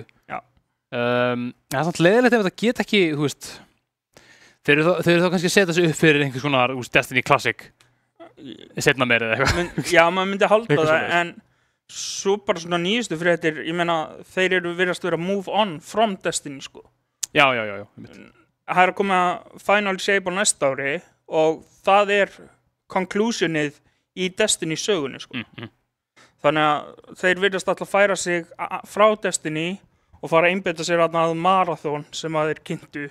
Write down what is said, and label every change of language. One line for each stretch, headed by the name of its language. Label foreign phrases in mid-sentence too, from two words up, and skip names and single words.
Icelandic: Já. Það samt leiðilegt ef þetta get ekki, þú veist, þeir eru þá kannski að setja sig upp fyrir einhvers konar Destiny Classic setna meir eða eitthvað. Já, maður myndi halda Eitthvað það, svoleiðis. en svo bara svona nýjustu fréttir, ég meina, þeir eru virðast vera
English: move on from
Icelandic: Destiny, sko. Já, einmitt. Það er að koma Final Shape á næsta ári og það er conclusionið í Destiny sögunni, sko. Þannig að þeir virðast alltaf færa sig frá Destiny og fara að einbeita sér að marathon sem að þeir kynntu.